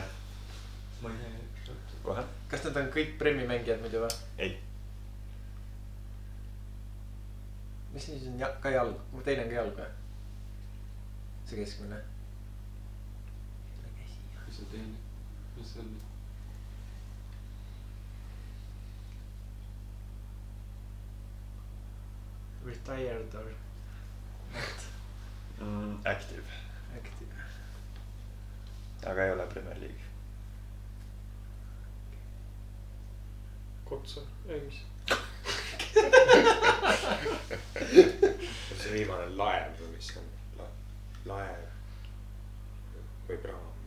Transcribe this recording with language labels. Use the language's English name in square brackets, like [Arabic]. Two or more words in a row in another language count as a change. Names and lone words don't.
[Estonian] Ma ei tea. Kohe? Kas need on kõik Premi mängijad muidu või? Ei. Mis siis on ka jalg? Teine on ka jalg või? See keskmine. Mis see teine? Mis see on? [English] Retired or Active. active. [Estonian] Aga ei ole Premier League. Kotsa, ei mis. see viimane laev või mis on? Laev või praam?